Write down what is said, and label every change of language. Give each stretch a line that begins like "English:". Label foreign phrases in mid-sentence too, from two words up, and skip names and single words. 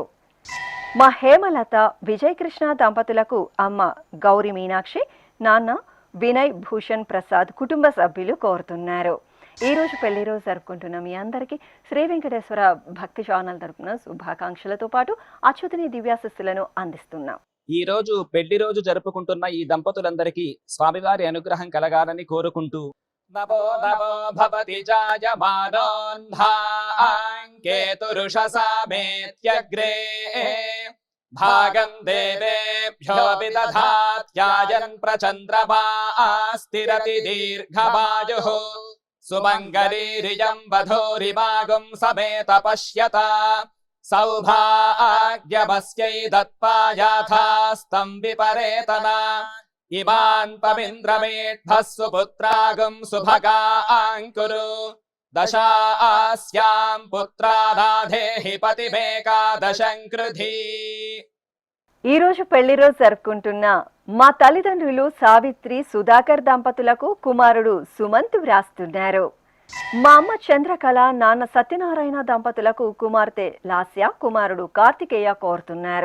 Telugu: మా హేమలత, విజయకృష్ణ దంపతులకు అమ్మ గౌరి మీనాక్షి, నాన్న వినయ్ భూషణ్ ప్రసాద్, కుటుంబ సభ్యులు కోరుతున్నారు. ఈ రోజు పెళ్లి రోజు జరుపుకుంటున్న మీ అందరికీ శ్రీ వెంకటేశ్వర భక్తి ఛానల్ తరపున శుభాకాంక్షలతో పాటు అచ్యుతుని దివ్యాశిస్సులను అందిస్తున్నాం. ఈ రోజు పెళ్లి రోజు జరుపుకుంటున్న ఈ దంపతులందరికీ స్వామివారి అనుగ్రహం కలగాలని కోరుకుంటూ
Sanskrit: नमो नमो भवति जायमानोऽन्धाङ्केतुरुषसामेत्यग्रे भागं देवेभ्यो विदधात्यायन् प्रचन्द्रमास्तिरति दीर्घमायुः सुमङ्गलीरियं वधूरिमागुं समेत पश्यता सौभाग्यमस्यै दत्पायाथास्तं विपरेतना इमान् पविन्द्रमेढ्भः सुपुत्रागुं सुभगाङ्कुरु दशास्यां पुत्रानाधेहि पतिमेकादशं कृधी।
Telugu: ఈ రోజు పెళ్లి రోజు జరుపుకుంటున్న మా తల్లిదండ్రులు సావిత్రి సుధాకర్ దంపతులకు కుమారుడు సుమంత్ వ్రాస్తున్నారు. మా అమ్మ చంద్రకళ నాన్న సత్యనారాయణ దంపతులకు కుమార్తె లాస్య కుమారుడు కార్తికేయ కోరుతున్నారు.